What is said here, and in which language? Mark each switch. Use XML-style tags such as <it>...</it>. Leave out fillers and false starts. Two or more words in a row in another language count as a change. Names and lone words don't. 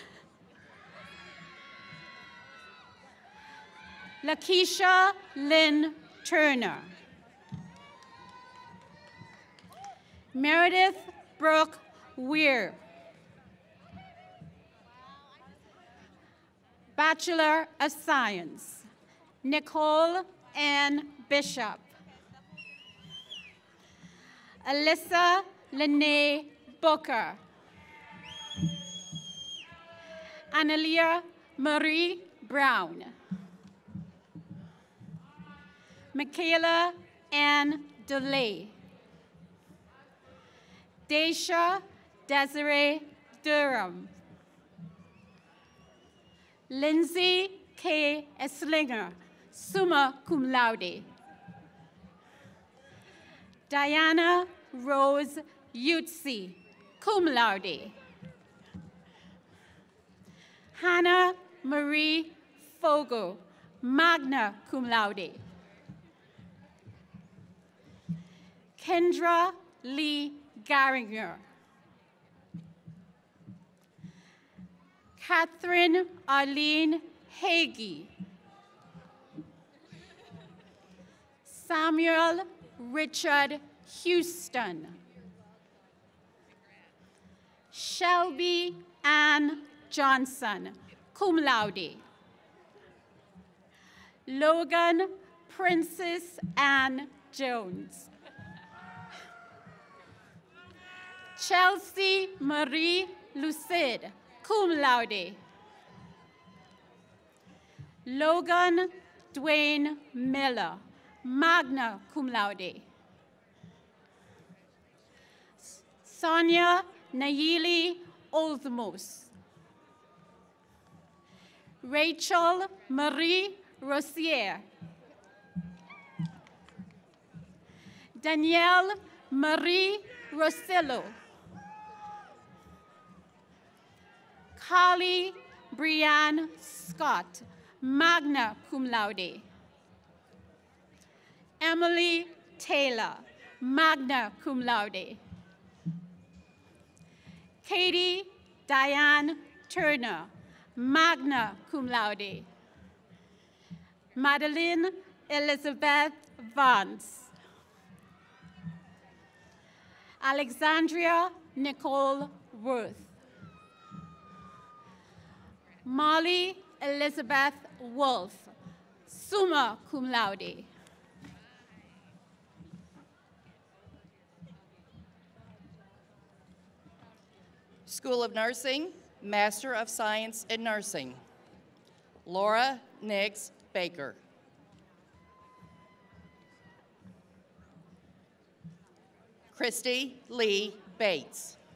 <en>Lakeisha Lynn Turner. Meredith Brooke Weir. Bachelor of Science, Nicole Ann Bishop. Alyssa Lene Booker. Analia Marie Brown. Michaela Ann DeLay. Daisha Desiree Durham. Lindsay K. Eslinger,</en> <la>summa cum laude.</la> <en>Diana Rose Yutzi,</en> <la>cum laude.</la> <en>Hannah Marie Fogel,</en> <la>magna cum laude.</la> <en>Kendra Lee Garinger. Catherine Arlene Hagee. Samuel Richard Houston. Shelby Ann Johnson,</en> <la>cum laude.</la> <en>Logan Princess Ann Jones. Chelsea Marie Lucid,</en> <la>cum laude.</la> <en>Logan Dwayne Miller,</en> <la>magna cum laude.</la> <en>Sonia Nayeli Oldsmos. Rachel Marie Rossier. Danielle Marie Rossillo. Carly Brianne Scott,</en> <la>magna cum laude.</la> <en>Emily Taylor,</en> <la>magna cum laude.</la> <en>Katie Diane Turner,</en> <la>magna cum laude.</la> <en>Madeline Elizabeth Vance. Alexandria Nicole Worth. Molly Elizabeth Wolf,</en> <la>summa cum laude.</la> <en>School of Nursing, Master of Science in Nursing, Laura Nix Baker. Christy Lee Bates.</en>